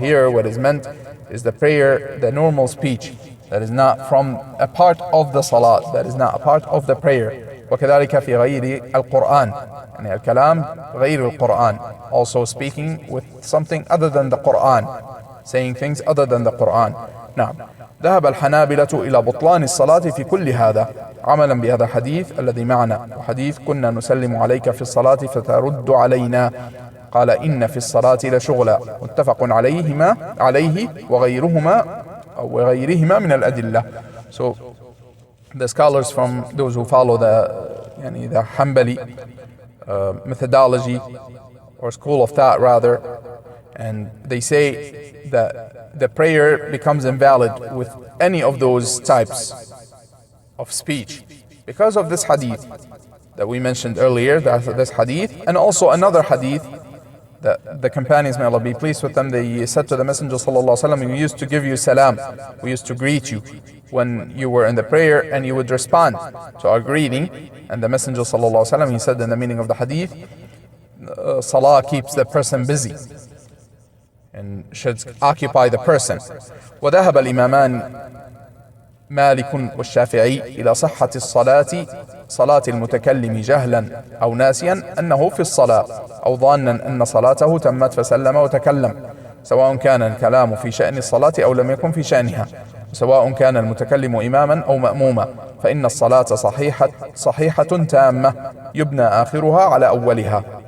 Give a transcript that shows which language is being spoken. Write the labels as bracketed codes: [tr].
[en] Here what is meant is the prayer, the normal speech that is not from a part of the salah, that is not a part of the prayer. [ar] وكذلك في غير القرآن، [en] يعني الكلام غير القرآن, also speaking with something other than the Quran, saying things other than the Quran. [ar] نعم. ذهب الحنابلة إلى بطلان الصلاة في كل هذا عملا بهذا الحديث الذي معنا، وحديث كنا نسلم عليك في الصلاة فترد علينا، قال إن في الصلاة لشغلا، متفق عليه وغيرهما من الأدلة. [en] So the scholars from those who follow the Hanbali methodology or school of thought rather, and they say that the prayer becomes invalid with any of those types of speech because of this hadith that we mentioned earlier, this hadith, and also another hadith that the companions, may Allah be pleased with them, they said to the Messenger sallallahu alaihi wasallam, we used to give you salam, we used to greet you when you were in the prayer, and you would respond to our greeting. And the Messenger sallallahu alaihi wasallam, he said in the meaning of the hadith, salah keeps the person busy and should occupy the person. [ar] وذهب الإمامان مالك والشافعي إلى صحة الصلاة صلاة المتكلم جهلا أو ناسيا أنه في الصلاة أو ظانا أن صلاته تمت فسلم وتكلم، سواء كان الكلام في شأن الصلاة أو لم يكن في شأنها، وسواء كان المتكلم إماما أو مأموما، فإن الصلاة صحيحة تامة يبنى آخرها على أولها.